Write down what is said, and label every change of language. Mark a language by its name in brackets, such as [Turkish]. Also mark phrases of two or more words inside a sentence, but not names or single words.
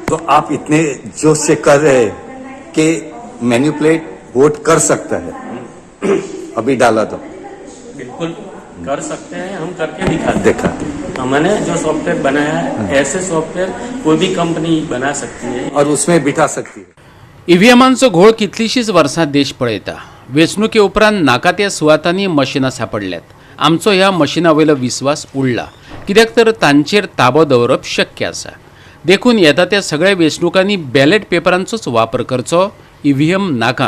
[Hindi] तो आप इतने जोश से कर रहे हैं कि [English] manipulate vote [Hindi] कर सकता है, अभी डाला तो बिल्कुल कर सकते हैं, हम करके दिखा. हमने जो सॉफ्टवेयर बनाया है ऐसे सॉफ्टवेयर कोई भी कंपनी बना सकती है और उसमें बिठा सकती है. [Konkani] ईव्हीएमांचो घोळ कितलीशीच वर्सां देश पळयता. वेंचणुके उपरांत नाका त्या सुवातांनी मशिनां सापडल्यात. आमचो ह्या मशिनां वयलो विस्वास उडला, कित्याक तर तांचेर ताबो दवरप शक्य आसा. देखून येता त्या सगळ्या वेंचणुकांनी बॅलेट पेपरांचोच वापर करचो, ईव्हीएम नाका.